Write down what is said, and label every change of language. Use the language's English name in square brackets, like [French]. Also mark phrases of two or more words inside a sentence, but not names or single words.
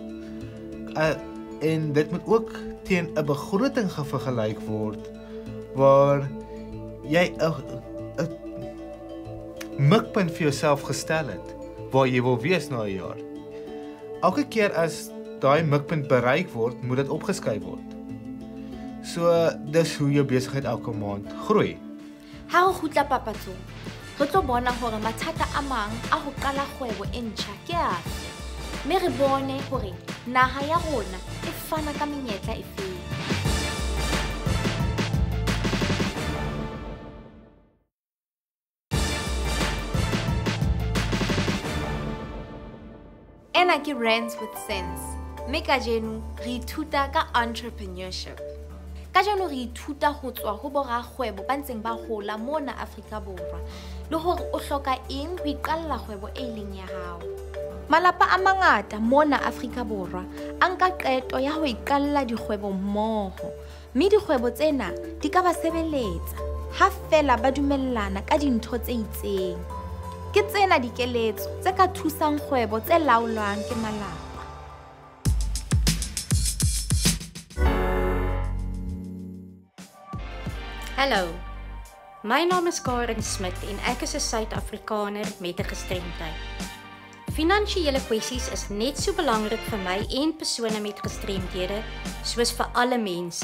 [Afrikaans] En dit moet ook teen 'n begroting vergelyk word waar jy 'n mikpunt vir jouself gestel het waar jy wil wees na 'n jaar. Elke keer as daai mikpunt bereik word, moet dit opgeskryf word. So dis hoe jou besigheid elke maand groei. [Southern Sotho] Ha o khutla papatsong, re tlo bona hore mathata a mang a ho qala kgwebo e ntjha ke afe. Me re bone hore naha ya rona e fana ka menyetla e feng. Ena ke Rands with sense. Me kajeno re ithuta ka entrepreneurship. Kajeno re ithuta ho tswa ho borakgwebo ba ntseng ba hola mona Afrika Borwa le hore o hloka eng ho iqalla kgwebo e leng ya hao. Malapa a mangata mona Afrika Borwa a nka qeto ya ho iqalla dikgwebo mmoho, mme dikgwebo tsena di ka ba sebeletsa ha fela ba dumellana ka dintho tse itseng. Ke tsena dikeletso tse ka thusang kgwebo tse laolwang ke malapa. [Afrikaans] Hallo, my naam is Karen Smit en ek is 'n Suid-Afrikaner met 'n gestremdheid. Finansiële kwessies is net so belangrik vir my en persone met gestremdhede soos vir alle mense.